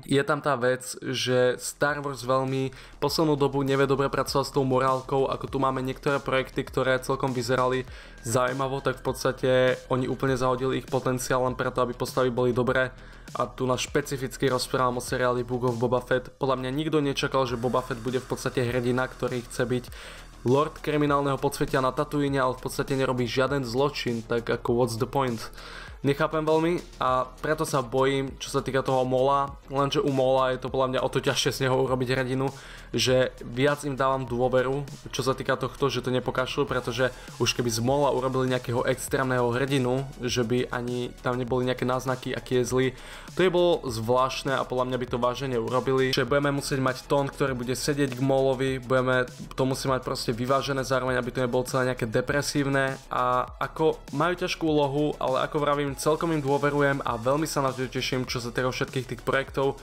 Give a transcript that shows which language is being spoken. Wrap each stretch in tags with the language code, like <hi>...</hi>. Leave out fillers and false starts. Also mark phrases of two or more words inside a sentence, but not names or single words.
<sk>Je tam tá vec, že Star Wars veľmi poslednú dobu nevie dobre pracovať s tou morálkou, ako tu máme niektoré projekty, ktoré celkom vyzerali zaujímavo, tak v podstate oni úplne zahodili ich potenciál len preto, aby postavy boli dobré. A tu na špecificky rozprávam o seriáli Book of Boba Fett. Podľa mňa nikto nečakal, že Boba Fett bude v podstate hrdina, ktorý chce byť Lord kriminálneho podsvetia na Tatooine, ale v podstate nerobí žiaden zločin, tak ako</sk> <en>what's the point?</en> <sk>Nechápem veľmi a preto sa bojím, čo sa týka toho Maula, lenže u Maula je to podľa mňa o to ťažšie z neho urobiť hrdinu, že viac im dávam dôveru, čo sa týka tohto, že to nepokašľú, pretože už keby z Maula urobili nejakého extrémneho hrdinu, že by ani tam neboli nejaké náznaky, aký je zlý, to je bolo zvláštne a podľa mňa by to vážne urobili, že budeme musieť mať tón, ktorý bude sedieť k Maulovi, to musí mať proste vyvážené zároveň, aby to nebolo celé nejaké depresívne a ako majú ťažkú úlohu, ale ako vravím, celkom im dôverujem a veľmi sa na to teším, čo sa týka všetkých tých projektov.</sk>